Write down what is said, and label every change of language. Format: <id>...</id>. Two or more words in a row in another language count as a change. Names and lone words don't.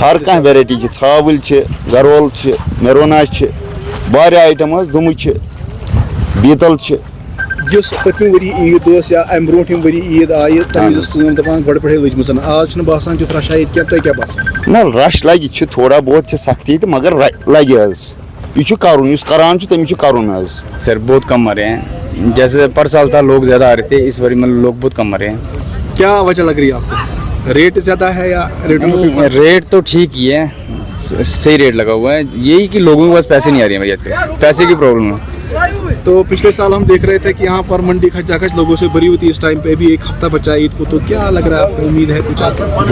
<ks>ہر کانٛہہ ویرایٹی چھِ ژھاوٕلۍ چھِ گرول چھِ میرونا چھِ واریاہ آیٹم حظ دُمہٕ چھِ بیٖتل چھِ یُس پٔتمہِ ؤری عیٖد ٲس یا اَمہِ برونٛٹھِم ؤری عیٖد آیہِ تَمہِ وِزِ ٲس کٲم دَپان گۄڈٕ پٮ۪ٹھٕے لٔجمٕژ آز چھُنہٕ باسان تیُتھ رَشا ییٚتہِ کینٛہہ تۄہہِ کیٛاہ باسان؟ نہ رش لگہِ چھِ تھوڑا بہت چھِ سختی تہٕ مگر لگہِ حظ یہ چھُ کرُن یُس کران چھُ تٔمِس چھُ کرُن حظ.</ks> <ur>سر بہت کم مرے ہیں, جیسے پر سال تھا لوگ زیادہ آ رہے تھے, اس باری میں لوگ بہت کم مرے ہیں. کیا وجہ لگ رہی ہے آپ کو؟ ریٹ زیادہ ہے یا ریٹ تو ٹھیک ہی ہے, صحیح ریٹ لگا ہوا ہے, یہی کہ لوگوں کے پاس پیسے نہیں آ رہے ہیں بھائی آج کل, پیسے کی پرابلم ہے. تو پچھلے سال ہم دیکھ رہے تھے کہ یہاں پر منڈی کھچا کھچ لوگوں سے بھری ہوئی تھی, اس ٹائم پہ بھی ایک ہفتہ بچا عید کو, تو کیا لگ رہا ہے آپ کو, امید ہے کچھ آپ کو؟</ur>